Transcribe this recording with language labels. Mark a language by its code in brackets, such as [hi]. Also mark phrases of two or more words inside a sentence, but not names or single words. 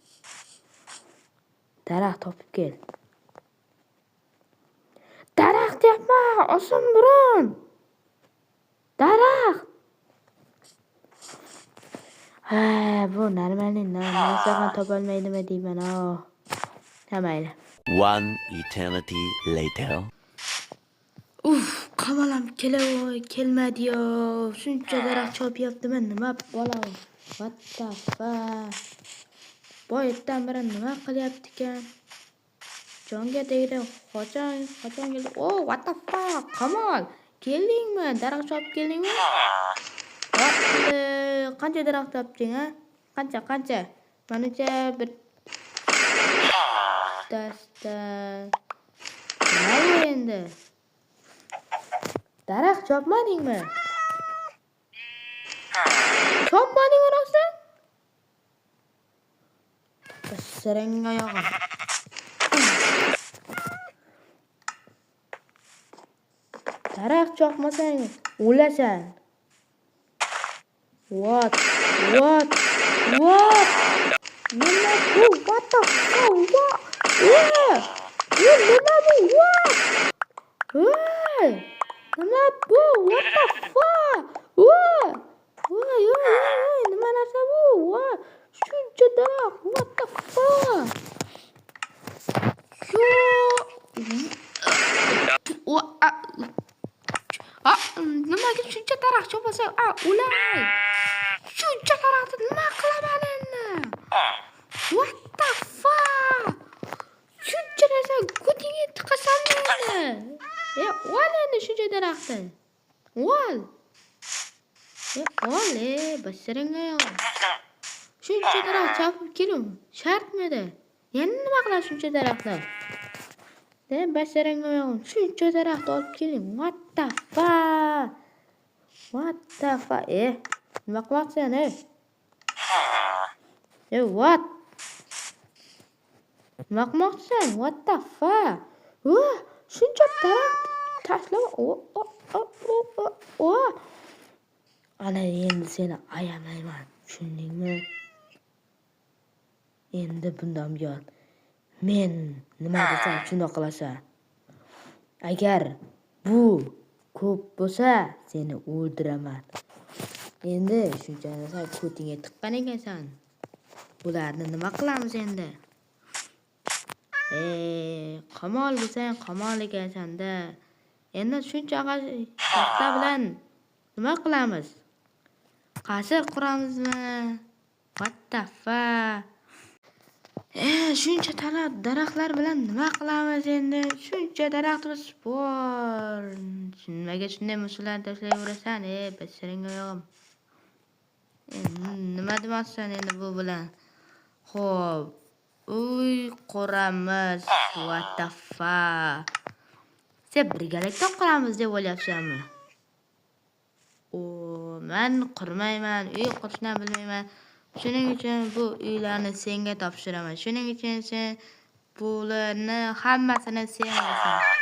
[uz] Daraxt topib kel. Daraxt deyapman, oson burun. Daraxt. Bu normalni narsa ham topolmaydimi deyman. Ha mayli. [en] One eternity later. [uz] Qamalam kelmadi-yo. Shuncha daraxt chopyaptimi? Nima bolam? [en] What the fuck? [uz] Boyatdan biri nima qilyapti ekan? Jonga tegdi. Qachon keldi? [en] What the fuck? [uz] Qamal, keldingmi? Daraxt chopib keldingmi? Qancha daraxt topding, ha? Qancha? Manacha bir dasta. Nima endi? Daraxt chopmadingmi? Chopmadingmi rosa? Basharang oyog'im. Daraxt chopmasang o'lasan. What? Nima bu? [en] What the fuck? What? [uz] Nima bu? What? Nima bu? [en] What the fuck? [uz] Nima narsa bu? Shuncha daraxt. [en] What the fuck? [uz] Nimaga shuncha daraxt chopasang? O'lay. Shuncha daraxtni nima qilaman endi? [en] What the fuck? [uz] Shuncha narsa go'tingga tiqasan endi. Ol endi shuncha daraxtni. Ol. Basharang oyog'im. Shuncha daraxt chopib kelum. Shartmidi? Yana nima qilasiz shuncha daraxtni? Basharang oyog'im. Shuncha daraxt olib keling. [en] What the fuck? [uz] Nima qilmoqsan, What? Nima qilmoqchisan? [en] What the fuck? [uz] Shuncha daraxt tashlab. Ana endi seni ayamayman. Tushundingmi? Endi bundan buyon men nima desam shuni qilasan. Agar bu ko'p bo'lsa, seni o'ldiraman. Endi shuncha narsa ko'tingga tiqqan ekansan. Bularni nima qilamiz endi? Qamol bo'lsang, qamol ekansan-da. Endi shuncha paxta bilan nima qilamiz? Qasr quramizmi? [en] What the fuck? [uz] Shuncha daraxtlar bilan nima qilamiz endi? Shuncha daraxtimiz bor. Nimaga shunday musullarni tashlayverasan? Basharing oyog'im. Nima demoqchisan endi bu bilan? Xo'p. Uy quramiz. [en] What the fuck? [uz] Sen birgalikda quramiz deb o'ylayapsanmi? Men qurmayman, uy qurishni bilmayman. Shuning uchun bu uylarni senga topshiraman. Shuning uchun sen bularni hammasini sen qilasan.